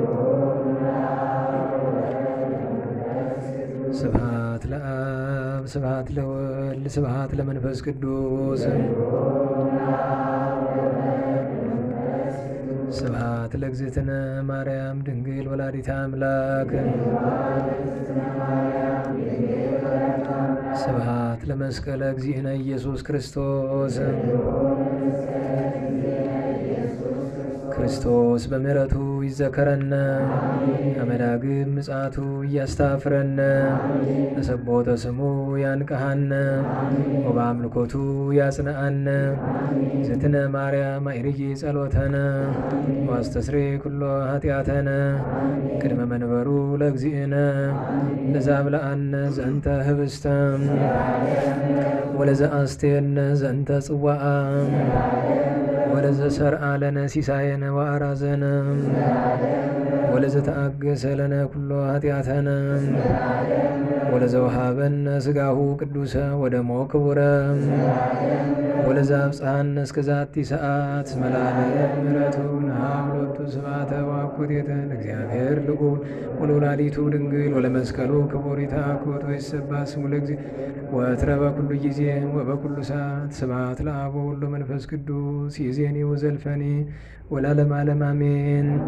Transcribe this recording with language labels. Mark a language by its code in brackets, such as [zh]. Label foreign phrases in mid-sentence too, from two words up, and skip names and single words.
[gez] ስብሐት ለአብ ስብሐት ለወልድ ስብሐት ለመንፈስ ቅዱስ ስብሐት ለእግዝእትነ ማርያም ድንግል ወላዲተ አምላክ ስብሐት ለመስቀለ እግዚእነ ኢየሱስ ክርስቶስ ክርስቶስ በምሕረቱ ይዘከረነ አመዳግም ምጽአቱ እያስታፍረነ ለሰቦተ ስሙ ያንቀሃነ ወበአምልኮቱ ያጽንአነ እግዝእትነ ማርያም አይርጊ ጸሎተነ ዋስተስሪ ኩሎ ኃጢአተነ ቅድመ መንበሩ ለእግዚእነ ለዛብልአነ ዘንተ ህብስተ ወለዘአስቴነ ዘንተ ጽዋዓ ወለዘ ሰርዓ ለነ ሲሳየነ ወአራዘነ ወለዘ ተአገሰ ለነ ኩሎ ኃጢአተነ ወለዘ ወሃበነ ሥጋሁ ቅዱሰ ወደሞ ክቡረ ወለዘ አብጽሐነ እስከ ዛቲ ሰዓት መላእክት ምሕረቱ ናብሎቱ ስብሐተ ወአኩቴተ ለእግዚአብሔር ልዑል ወለወላዲቱ ድንግል ወለመስቀሉ ክቡር ይትሐኮት ወይትሰብሐ ስሙ ለእግዚአብሔር ወትረ በኩሉ ጊዜ ወበኩሉ ሰዓት ስብሐት ለአብ ወወልድ ወመንፈስ ቅዱስ ይእዜኒ ወዘልፈኒ ወለዓለመ ዓለም አሜን።